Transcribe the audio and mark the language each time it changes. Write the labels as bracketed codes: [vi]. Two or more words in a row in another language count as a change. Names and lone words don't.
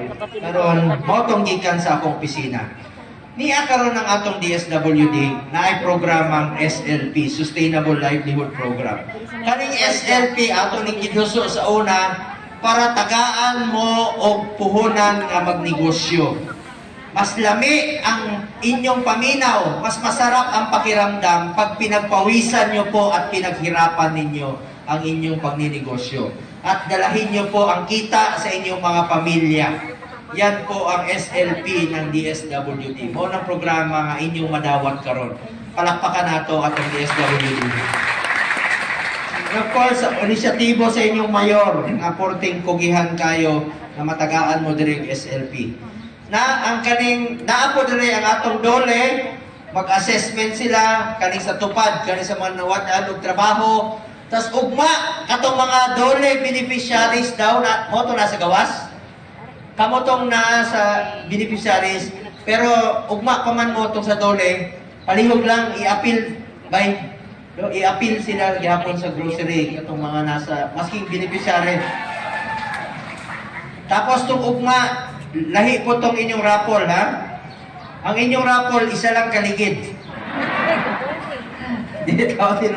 [ceb] Karon, mo tong gikan sa akong opisina. Niya karon ng atong DSWD na ay programang SLP, [en] Sustainable Livelihood Program. [ceb] Kaning SLP ato ning giduso sa una para tagaan mo og puhunan nga magnegosyo. Mas lami ang inyong paminaw, [tl] mas masarap ang pakiramdam pag pinagpawisan nyo po at pinaghirapan ninyo ang inyong pagninegosyo. At dalahin nyo po ang kita sa inyong mga pamilya. Yan po ang SLP ng DSWD. [ceb] Mo ng programa nga inyong madawat karon. Palakpakan nato at ang DSWD. [en] Of course, [ceb] inisyatibo sa inyong mayor nga porting kugihan kayo na matagaan mo direk SLP. Na ang kaning naapo dire ang atong dole, mag-assessment sila kaning sa tupad, kaning sa mga nawad og trabaho, Tas ugma katong mga dole beneficiaries daw na mo to nasa gawas. Kamo tong nasa beneficiaries pero ugma pa man mo tong sa dole, palihog lang i-appeal by i-appeal sila gihapon sa grocery katong mga nasa masking beneficiary. [tl] Tapos tong ugma lahi po tong inyong rapol ha. [ceb] Ang inyong rapol isa lang kaligid. Dili tao tino.